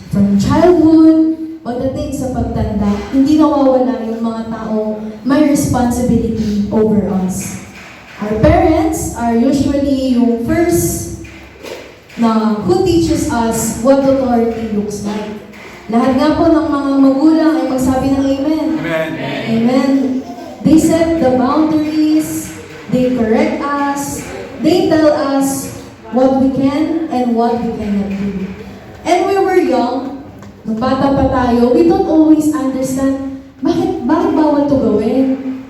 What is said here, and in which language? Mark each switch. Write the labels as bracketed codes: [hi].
[en] From childhood, [tl] pagdating sa pagtanda, hindi nawawala yung mga tao may [en] responsibility over us. Our parents are usually yung first na who teaches us what authority looks like. [tl] Lahat nga po ng mga magulang ay magsabi ng amen. Amen. Amen. [en] They set the boundaries, they correct us, they tell us what we can and what we cannot do. And we were young, [tl] nung bata pa tayo, [en] we don't always understand [tl] bakit bawal to gawin?